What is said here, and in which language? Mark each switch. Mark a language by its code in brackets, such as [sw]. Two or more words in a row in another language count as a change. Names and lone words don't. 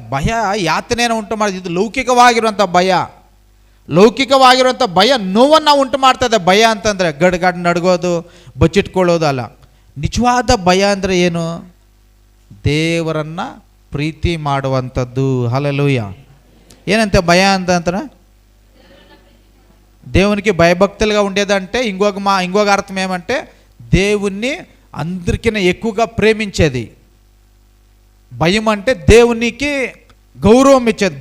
[kn] ಭಯ ಯಾತನೆಯನ್ನು ಉಂಟು ಮಾಡಿದ. ಇದು ಲೌಕಿಕವಾಗಿರುವಂಥ ಭಯ. ಲೌಕಿಕವಾಗಿರುವಂಥ ಭಯ ನೋವನ್ನು ಉಂಟು ಮಾಡ್ತದೆ. ಭಯ ಅಂತಂದರೆ ಗಡ್ಗಡ್ ನಡ್ಗೋದು, ಬಚ್ಚಿಟ್ಕೊಳ್ಳೋದು ಅಲ್ಲ. ನಿಜವಾದ ಭಯ ಅಂದರೆ ಏನು? ದೇವರನ್ನು ಪ್ರೀತಿ ಮಾಡುವಂಥದ್ದು. [te] హల్లెలూయా. ఏంటంటే భయ అంటారా? దేవునికి భయభక్తులుగా ఉండేదంటే ఇంకొక అర్థం ఏమంటే దేవుణ్ణి అందరికన్నా ఎక్కువగా ప్రేమించేది. భయం అంటే దేవునికి గౌరవం ఇచ్చేది.